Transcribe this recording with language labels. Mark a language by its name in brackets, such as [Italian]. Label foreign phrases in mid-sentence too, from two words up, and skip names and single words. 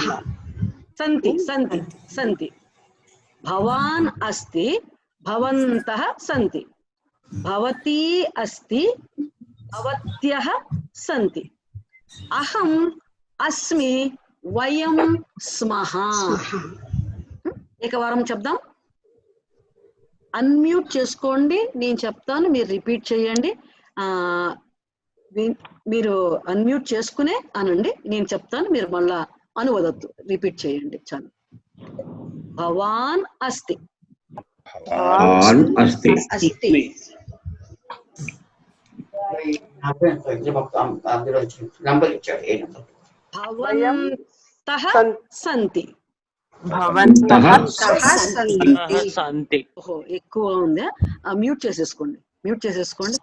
[Sanskrit] सन्ति सन्ति सन्ति भवान् अस्ति भवन्तः सन्ति भवती अस्ति भवत्यः सन्ति अहम् अस्मि वयं स्मः [Telugu] एकवारं చెప్దాం అన్మ్యూట్ చేసుకోండి నేను చెప్తాను మీరు రిపీట్ చేయండి మీరు అన్మ్యూట్ చేసుకునే అనండి నేను చెప్తాను మీరు మళ్ళా అనువదొద్దు రిపీట్ చేయండి చాలు [Sanskrit] భవాన్ అస్తి భవంతః సంతి [Telugu] ఓహో ఎక్కువ ఉంది మ్యూట్ చేసేసుకోండి